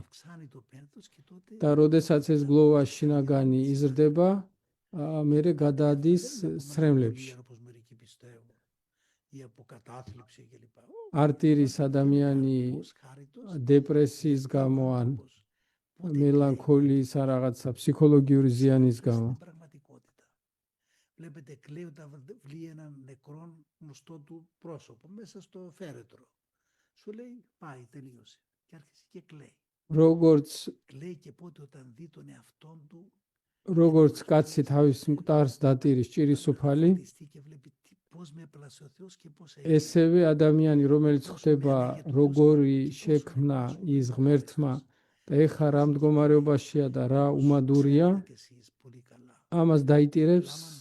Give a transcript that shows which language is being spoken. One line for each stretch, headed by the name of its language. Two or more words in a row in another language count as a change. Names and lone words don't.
Georgian: და როდესაც ეს გლოვა შინაგანი იზრდება, მერე გადადის სრემლებში. არტირის ადამიანი დეპრესიის გამო ან მელანქოლიის ან რაღაცა ფსიქოლოგიური ზიანის გამო.
Greek: Βλέπετε κλαίει όταν βλέπει έναν νεκρό γνωστό του πρόσωπο μέσα στο φέρετρο. Σου λέει πάει, τελείωσε. Και άρχισε και κλαίει. Κλαίει και πότε όταν δει τον εαυτόν του.
Georgian: როგორც კაცი თავის მკვდარს დატირის ჭირისუფალი, ესევე ადამიანი, რომელიც ხვდება როგორი შექმნა ის ღმერთმა და ეხა რა მდგომარეობაშია და რა უმადურია, ამას დაიტირებს